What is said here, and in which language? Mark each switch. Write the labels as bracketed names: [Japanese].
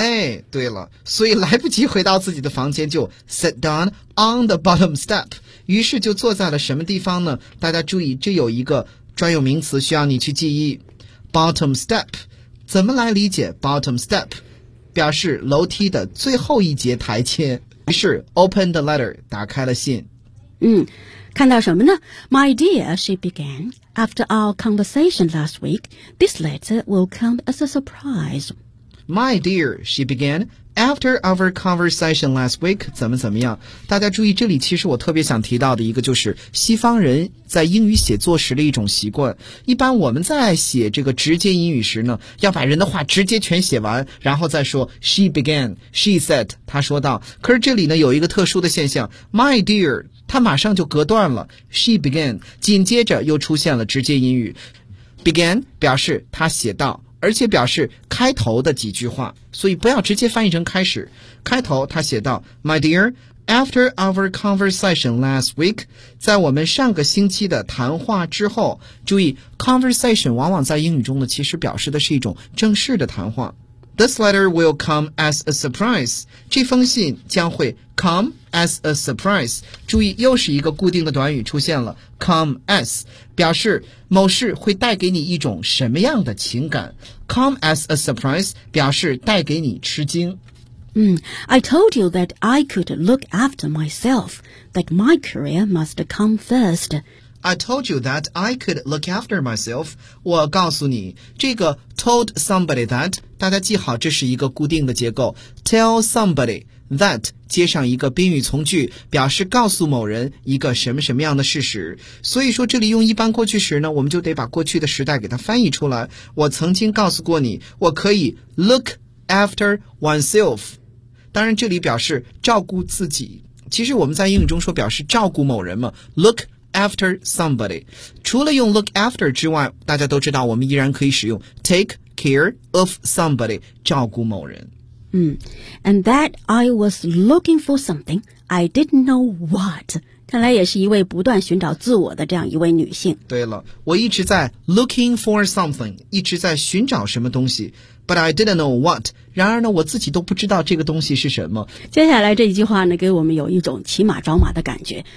[Chinese] 哎，对了，所以来不及回到自己的房间就 [English] sat down on the bottom step， [Chinese] 于是就坐在了什么地方呢？大家注意，这有一个专有名词需要你去记忆， bottom step。怎么来理解 bottom step？表示楼梯的最后一节台阶。于是 [English] open the letter， [Chinese] 打开了信。嗯，看到什么呢？ [English] My dear, she began, after our conversation last week, this letter will come as a surprise. My dear, she began, after our conversation last week, [Chinese] 怎么怎么样？大家注意，这里其实我特别想提到的一个就是西方人在英语写作时的一种习惯。一般我们在写这个直接英语时呢，要把人的话直接全写完，然后再说 [English] she began, she said, [Chinese] 她说道。可是这里呢有一个特殊的现象， [English] my dear, [Chinese] 她马上就隔断了 [English] she began, [Chinese] 紧接着又出现了直接英语。 began 表示她写道，而且表示开头的几句话，所以不要直接翻译成开始。开头他写道 [English] My dear, after our conversation last week, [Chinese] 在我们上个星期的谈话之后，注意 conversation 往往在英语中呢，其实表示的是一种正式的谈话。 [English] This letter will come as a surprise. [Chinese] 这封信将会 [English] come as a surprise. [Chinese] 注意又是一个固定的短语出现了，come as 表示某事会带给你一种什么样的情感。 [English] Come as a surprise [Chinese] 表示带给你吃惊。 [English] I told you that I could look after myself, that my career must come first. I told you that I could look after myself. [Chinese] 我告诉你，这个 [English] told somebody that， [Chinese] 大家记好，这是一个固定的结构。 [English] Tell somebody that。 [Chinese] 接上一个宾语从句，表示告诉某人一个什么什么样的事实。所以说这里用一般过去时呢，我们就得把过去的时代给它翻译出来。我曾经告诉过你，我可以 [English] look after oneself。 [Chinese] 当然这里表示照顾自己，其实我们在英语中说表示照顾某人嘛， [English] look after somebody。 [Chinese] 除了用 look after 之外，大家都知道我们依然可以使用 [English] take care of somebody， [Chinese] 照顾某人。 [English] And that I was looking for something, I didn't know what. [Chinese] 看来也是一位不断寻找自我的这样一位女性。对了，我一直在 [English] looking for something, [Chinese] 一直在寻找什么东西。 [English] But I didn't know what. [Chinese] 然而呢，我自己都不知道这个东西是什么。接下来这一句话呢，给我们有一种骑马找马的感觉。